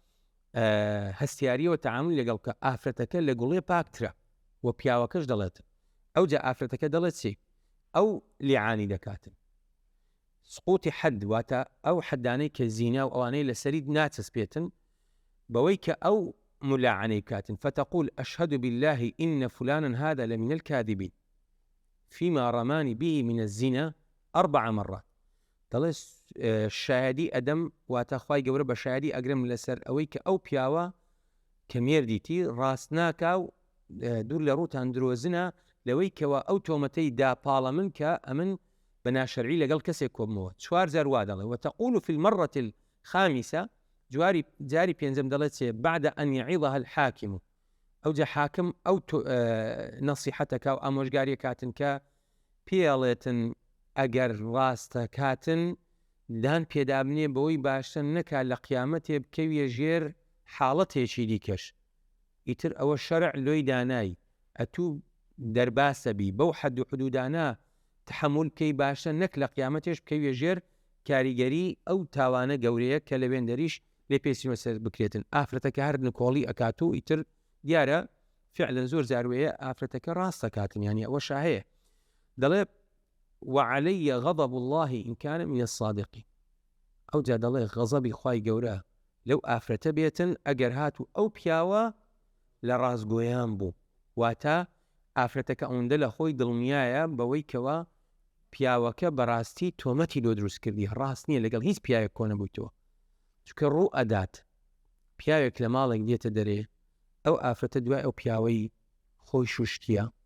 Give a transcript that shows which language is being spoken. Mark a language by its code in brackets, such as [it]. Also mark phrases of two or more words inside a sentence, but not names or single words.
[ckb] هەستیاریەوە تەعامل لەگەڵ کە ئافرەتەکە لە گوڵێ پاکترە و پیاوەکەش دەڵێت ئەو جا ئافرەتەکە دەڵێت چی ئەو لیعانی دەکاتن سقوطی حد واتە ئەو حەدانەی کە زینا و ئەوانەی لەسەری ناچەسپێتن بەوەی کە ئەو ملاعنەی کاتن [ar] فتقول أشهد بالله إن فلانا هذا لمن الكاذبين فيما رماني به من الزنا 4 مرات [ckb] دەڵێ شایدی ئەدەم واتە خوای گەورە بە شایدی ئەگرم لەسەر ئەوەی کە ئەو پیاوە کە مێردیتی ڕاست ناکا و دوور لە ڕووتان درۆزنە لەوەی کەوە ئەو تۆمەتەی داپاڵە من کە ئەمن بە ناشەرعی لەگەڵ کەسێک کۆبمەوە 4 وا دەڵێ [ar] وتقول في المرة الخامسة [ckb] جاری پێنجەم دەڵێت چێ [ar] بعد أن يعظها الحاكم [ckb] ئەو جا حاکم ئەو نەسیحەتەکە و ئامۆژگاریە کاتن کە پێڵێتن ئەگەر ڕاستە کاتن دان پێدابنێ بەوەی باشتر نەکا لە قیامەتێ بکەویە ژێر حاڵەتێکی دیکەش ئیتر ئەوە شەرع لۆی دانایی ئەتوو دەرباسە بی بەو حەد و حدودانە تحمل بکەی باشە نەک لە قیامەتێش بکەویە ژێر کاریگەری ئەو تاوانە گەورەیە کە لە وێندەریش لێ پێسیمە سەر بکرێتن ئافرەتەکە هەر نکۆڵی ئەکات و ئیتر دیارە فعلا زۆر زاروەیە ئافرەتەکە ڕاستە کاتن ینی ئەوە شاهەیە دەڵێ [ar] وعلي غضب الله إن كان من الصادقين [ckb] ئەو جا دەڵێ غەزەبی خوای گەورە لەو ئافرەتە بێتن ئەگەر هاتو ئەو پیاوە لە ڕازگۆیان بوو واتە ئافرەتەکە ئەوەندە لە خۆی دڵنیایە بەوەی کەوە پیاوەکە بەڕاستی تۆمەتی لۆ دروست کردی ڕاست نییە لەگەڵ هیچ پیاوێک کۆ نەبوویتەوە چونکە ڕوو ئەدات پیاوێک لە ماڵێک دێتە دەرێ ئەو ئافرەتە دوای ئەو پیاوەی خۆی شوشتیە